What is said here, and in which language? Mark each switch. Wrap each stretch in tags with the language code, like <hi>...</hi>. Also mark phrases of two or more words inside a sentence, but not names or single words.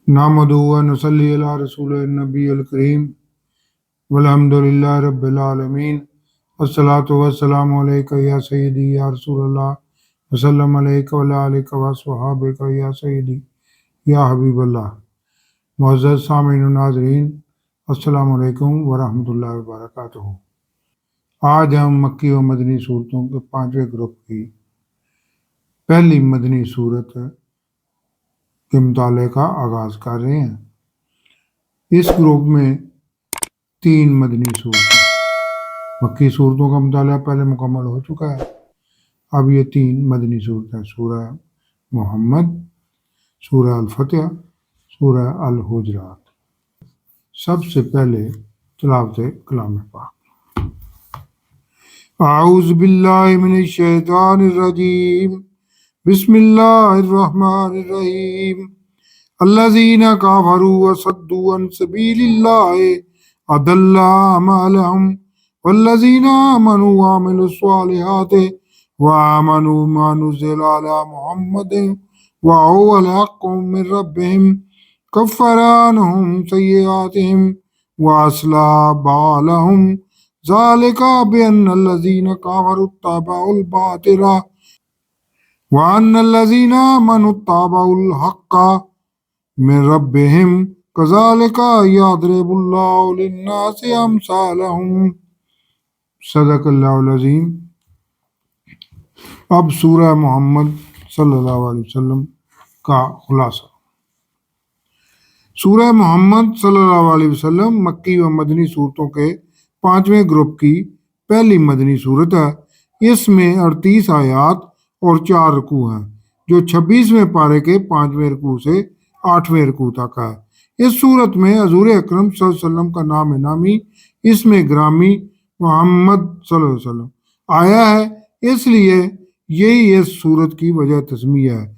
<ar>نحمده ونصلي على رسوله النبي الكريم والحمد لله رب العالمين الصلاة والسلام عليك يا سيدي يا رسول الله وسلم عليك وعلى آلك وأصحابك يا سيدي يا حبيب الله.</ar> <ur>معزز سامعین و ناظرین,</ur> <ar>السلام عليكم ورحمة الله وبركاته.</ar> <ur>آج ہم مکی و مدنی سورتوں کے پانچویں گروپ کی پہلی مدنی سورت کے مطالعے کا آغاز کر رہے ہیں. اس گروپ میں 3 مدنی سورتیں، مکی سورتوں کا مطالعہ پہلے مکمل ہو چکا ہے. اب یہ 3 مدنی سورتیں، سورہ محمد، سورہ الفتح، سورہ الحجرات. سب سے پہلے تلاوت کلام پاک.</ur> <ar>أعوذ بالله من الشيطان الرجيم، بسم الله الرحمن الرحيم. الذين كفروا وصدوا عن سبيل الله أضل أعمالهم والذين آمنوا و عملوا الصالحات وآمنوا بما نزل على محمد وهو الحق من ربهم كفر عنهم سيئاتهم وأصلح بالهم ذلك بأن الذين كفروا اتبعوا الباطل وأن الذين آمنوا اتبعوا الحق من ربهم كذلك يضرب الله للناس أمثالهم. صدق الله العظيم.</ar> <ur>اب سورہ محمد</ur> <ar>صلى الله عليه وسلم</ar> <ur>کا خلاصہ. سورہ محمد</ur> <ar>صلى الله عليه وسلم</ar> <ur>مکی و مدنی سورتوں کے 5ویں گروپ کی پہلی مدنی سورت ہے. اس میں 38 آیات اور 4 رکوع ہیں، جو 26ویں پارے کے 5ویں رکوع سے 8ویں رکوع تک ہے. اس سورت میں حضور اکرم</ur> <ar>صلى الله عليه وسلم</ar> <ur>کا نام نامی اسم گرامی محمد</ur> <ar>صلى الله عليه وسلم</ar> <ur>آیا ہے، اس لیے یہی اس سورت کی وجہ تسمیہ ہے.</ur>